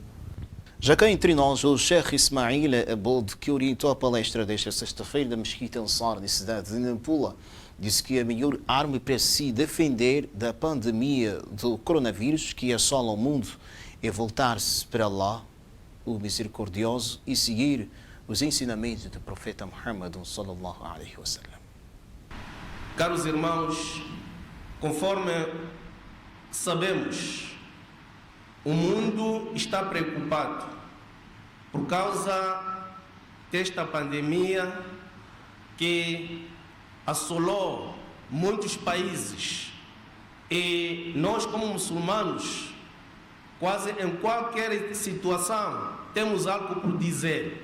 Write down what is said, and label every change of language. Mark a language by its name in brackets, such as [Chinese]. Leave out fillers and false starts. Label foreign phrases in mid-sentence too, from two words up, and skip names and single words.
[Portuguese] Já cá entre nós, o Sheikh Ismail Aboud, que orientou a palestra desta sexta-feira da Mesquita Ansar, na cidade de Nampula, disse que a melhor arma para se defender da pandemia do coronavírus que assola o mundo é voltar-se para Allah, o misericordioso, e seguir os ensinamentos do profeta Muhammad [Arabic] صلى الله عليه وسلم. [Portuguese] Caros irmãos, conforme sabemos, o mundo está preocupado por causa desta pandemia que assolou muitos países, e nós, como muçulmanos, quase em qualquer situação temos algo por dizer.